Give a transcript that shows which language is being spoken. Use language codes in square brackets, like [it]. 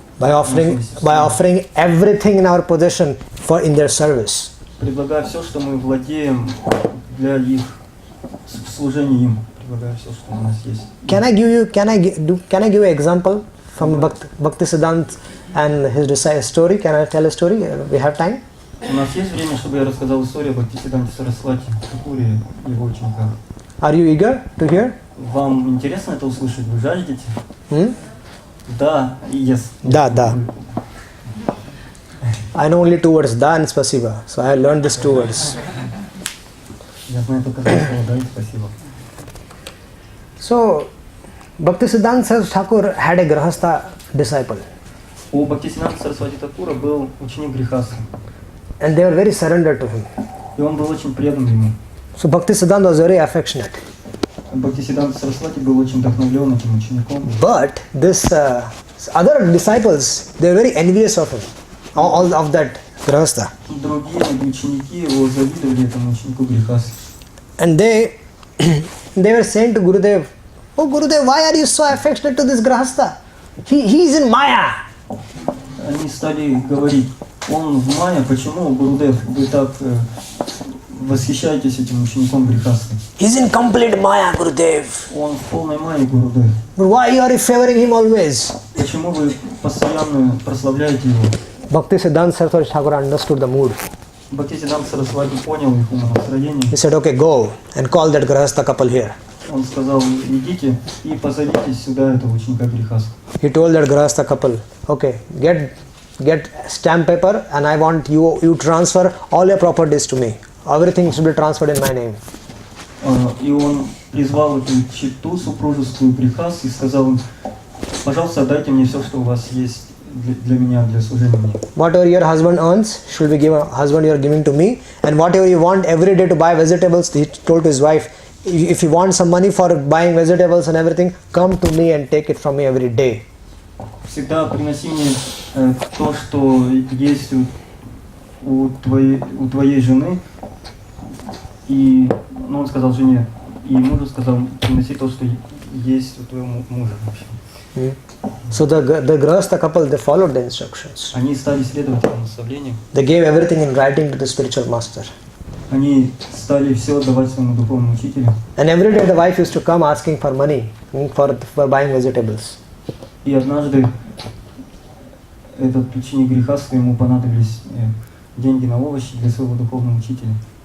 [en] By offering everything in our possession in their service. [ru] Предлагая все, что мы владеем для их служения им. Предлагая все, что у нас есть. [en] Can I give you an example from Bhaktisiddhanta and his story? Can I tell a story? We have time? [ru] У нас есть время, чтобы я рассказал историю о Бхактисиддханте Сарасвати, Такуре и его учениках. [en] Are you eager to hear? [ru] Вам интересно это услышать? Вы жаждете? Да и [en] yes. [ru] Да. [en] I know only 2 words, [ru] да [en] and [ru] спасибо. [en] So I learned these 2 words. [ru] Я знаю только 2 слова, да и спасибо. [en] So, Bhaktisiddhanta Saraswati Thakur had a Grahastha disciple. [ru] У Бхактисиддханта Сарасвати Такура был ученик Грихастха. [en] And they were very surrendered to him. [ru] И он был очень предан ему. [en] So Bhaktisiddhanta was very affectionate. [ru] Бхактисиддханта Сарасвати был очень вдохновлен этим учеником. [en] But this other disciples, they were very envious of him, all of that Grahastha. [ru] Другие ученики его завидовали этому ученику Грихастха. [en] And they were saying to Gurudev, "Oh Gurudev, why are you so affectionate to this Grahastha? He is in Maya." [ru] Они стали говорить: он в Майя, почему, Гурудев, вы так восхищаетесь этим учеником Грихастха? [en] He's in complete Maya, Gurudev. [ru] Он в полной Майе, Гурудев. [en] But why you are favoring him always? [ru] Почему вы постоянно прославляете его? [en] Bhaktisiddhanta Saraswati Thakur understood the mood. [ru] Бхактисиддханта Сарасвати понял их умонастроение. [en] He said, "Okay, go and call that Grahastha couple here." [ru] Он сказал: идите и позовите сюда этого ученика Грихастха. [en] He told that Grahastha couple, "Okay, get stamp paper and I want you transfer all your properties to me. Everything should be transferred in my name." [ru] И он призвал эту читу супружескую Грихастха и сказал им: Пожалуйста, дайте мне все, что у вас есть для меня, для служения мне. [en] Whatever your husband earns should be given. Husband, you are giving to me, and whatever you want every day to buy vegetables, he told to his wife, if you want some money for buying vegetables and everything, come to me and take it from me every day. [ru] Всегда приноси мне то, что есть у твоей жены. И, он сказал жене, и мужу сказал, приноси то, что есть у твоего мужа вообще. [en] So the Grahastha couple, they followed the instructions. [ru] Они стали следовать этому наставлению. [en] They gave everything in writing to the spiritual master. [ru] Они стали все отдавать своему духовному учителю. [en] And every day the wife used to come asking for money for buying vegetables. [ru] И однажды этот ученик грехастства, ему понадобились деньги на овощи для своего духовного учителя.